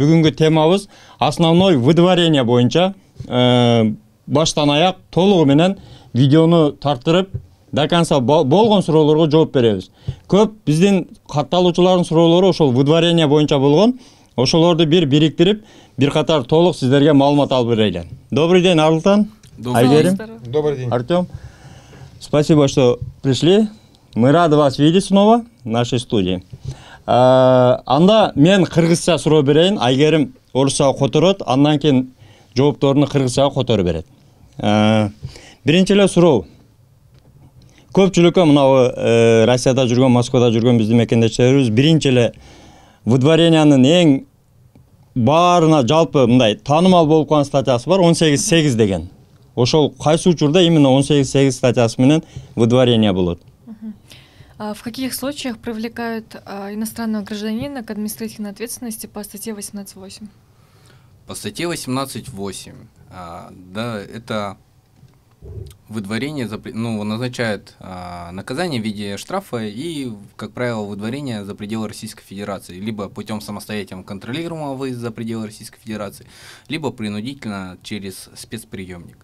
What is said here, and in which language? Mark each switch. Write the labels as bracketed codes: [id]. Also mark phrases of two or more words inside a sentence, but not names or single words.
[ky] Бүгүнкү темабыз [ru] основной выдворение [ky] боюнча баштан аяк толугу менен видеону тартырып [ru] до конца [ky] болгон суроолорго жооп беребиз. Көп биздин катталуучулардын суроолору ошол выдворение боюнча болгон. Ошолорду бириктирип, бир катар толук сиздерге маалымат алып берели. [ru] Добрый день, Арлтан. Айгерим. Добрый день. Артем. Спасибо, что пришли. Мы рады вас видеть снова в нашей студии. [ky] Анда мен кыргызча суроо берейин, Айгерим орусча которот, андан кийин жоопторуну кыргызчага которуп берет. Биринчи эле суроо. Көпчүлүккө мына Россияда жүргөн, Москвада жүргөн биздин мекендештерибиз биринчи эле выдворениянын эң баарына жалпы мындай таанымал болуп калган статьясы бар, 18.8 деген. Ошол кайсы учурда именно 18.8 статьясы менен выдворение болот? [ru] В каких случаях привлекают иностранного гражданина к административной ответственности по статье 18.8? По статье 18.8, да, это выдворение назначает наказание в виде штрафа и, как правило, выдворение за пределы Российской Федерации, либо путем самостоятельного контролируемого выезда за пределы Российской Федерации, либо принудительно через спецприемник.